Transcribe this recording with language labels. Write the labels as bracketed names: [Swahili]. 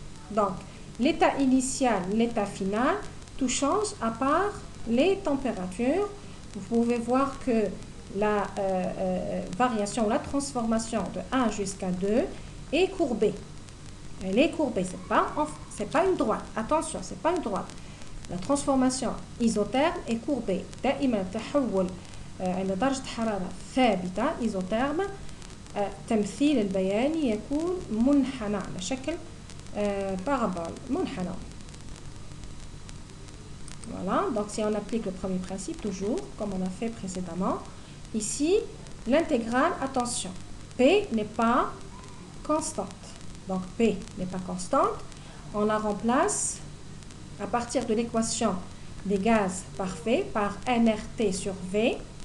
[French] Donc, l'état initial, l'état final, tout change à part les températures. Vous pouvez voir que la variation, la transformation de 1 jusqu'à 2 est courbée. Elle est courbée, c'est pas une droite. Attention, c'est pas une droite. La transformation isotherme est courbée. [Arabic] دائما التحول عند درجة حرارة ثابتة isotherme التمثيل البياني يكون منحنى على شكل parabole منحنى. [French] Voilà, donc si on applique le premier principe toujours, comme on a fait précédemment, ici, l'intégrale, attention, P n'est pas constante. Donc P n'est pas constante, on la remplace à partir de l'équation des gaz parfaits par nRT sur V.